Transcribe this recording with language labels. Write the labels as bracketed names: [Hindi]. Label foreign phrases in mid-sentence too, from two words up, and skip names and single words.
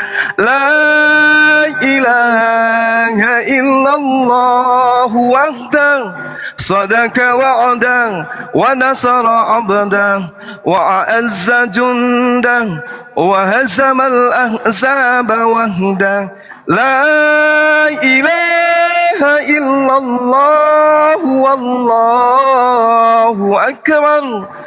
[Arabic] لا إله إلا الله وحده صدق وعده ونصر عبده وأعز جنده وهزم الأحزاب وحده. لا إله إلا الله والله أكبر.